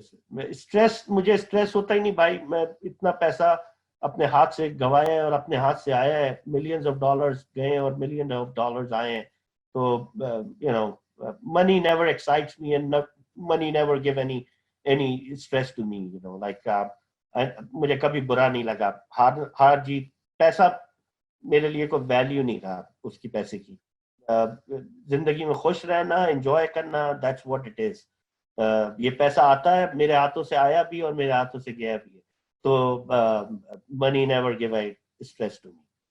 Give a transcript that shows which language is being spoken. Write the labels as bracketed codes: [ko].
[ur] مجھے اسٹریس ہوتا ہی نہیں بھائی, میں اتنا پیسہ اپنے ہاتھ سے گوایا ہے اور اپنے ہاتھ سے آیا ہے, ملینز آف ڈالرز گئے اور ملین آف ڈالرز آئے ہیں. [en] تو money never excites me and money never give any stress to me, like [ur] مجھے کبھی برا نہیں لگا. ہار جیت, پیسہ میرے لیے کوئی ویلیو نہیں رہا اس کی, پیسے کی. زندگی میں خوش رہنا, انجوائے کرنا, [en] that's what it is. [ur] یہ پیسہ آتا ہے, میرے ہاتھوں سے آیا بھی اور میرے ہاتھوں سے گیا بھی ہے. [en] تو money never give a stress to me.